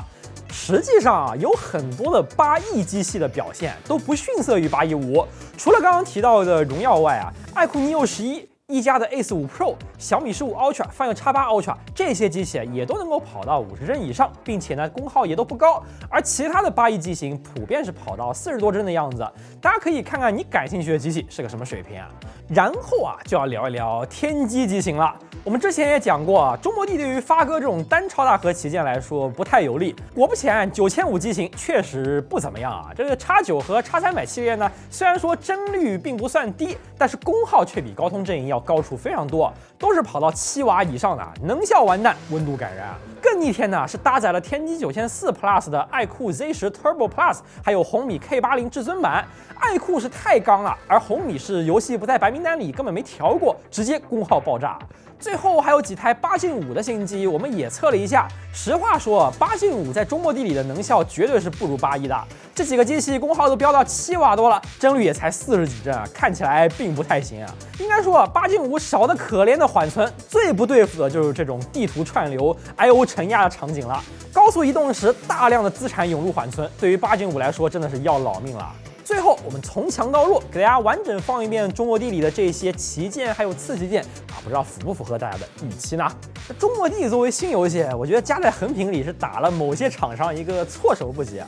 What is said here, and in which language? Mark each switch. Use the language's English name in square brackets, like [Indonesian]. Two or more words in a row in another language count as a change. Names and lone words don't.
[Chinese] 實際上啊，有很多的8E機器的表現都不遜色於8E5，除了剛剛提到的榮耀外啊，愛酷 Neo 11、一加的 Ace 5 Pro、小米15 Ultra、Final X8 Ultra 這些機器也都能夠跑到50幀以上，並且呢功耗也都不高，而其他的8E機型普遍是跑到40多幀的樣子。大家可以看看你感興趣的機器是個什麼水平啊。然後啊，就要聊一聊天玑機型了。我們之前也講過啊，中摩的對於發哥這種單超大核旗艦來說不太有利。果不其然，9500機型確實不怎麼樣啊。這個 X9 和 X300系列呢，雖然說幀率並不算低，但是功耗卻比高通陣營要高出非常多，都是跑到7瓦以上的，能效完蛋，溫度感染。更逆天的是搭載了天玑9400 Plus 的爱酷 Z10 Turbo Plus，還有紅米 K80 至尊版。爱酷是太剛了，而紅米是遊戲不在白名單裡，根本沒調過，直接功耗爆炸。最後還有幾台8Gen5的新機，我們也測了一下。實話說，8Gen5在中摩的裡的能效絕對是不如8E的。這幾個機器功耗都飆到7瓦多了，幀率也才40幾幀啊，看起來並不太行啊。應該說，8Gen5少得可憐的緩存，最不對付的就是這種地圖串流、I/O 承壓的場景了。高速移動時，大量的資產湧入緩存，對於8Gen5來說真的是要老命了。最後，我們從強到弱，給大家完整放一遍中摩的裡的這些旗艦還有次旗艦啊，不知道符不符合大家的預期呢？中摩的作為新遊戲，我覺得加在橫屏裡是打了某些廠商一個措手不及啊。